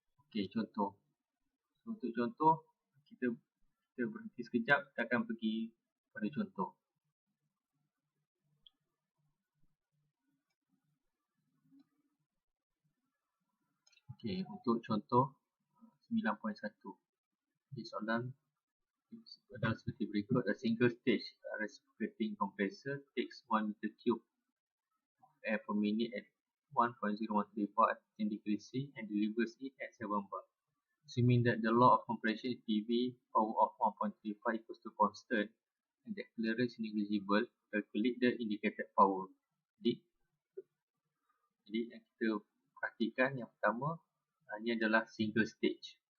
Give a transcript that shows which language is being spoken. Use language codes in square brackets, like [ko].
[ms] Okey, contoh. Untuk contoh kita berhenti sekejap, kita akan pergi pada contoh. Okey, untuk contoh 9.1. Di soalan adalah seperti berikut. [en] A single stage reciprocating compressor takes 1 meter cube of air per minute at 1.013 bar at 10 degrees C and delivers it at 7 bar. Assuming that the law of compression is PV power of 1.35 equals to constant and the clearance is negligible, calculate the indicated power. [ms] Jadi yang kita perhatikan yang pertama ini adalah single stage.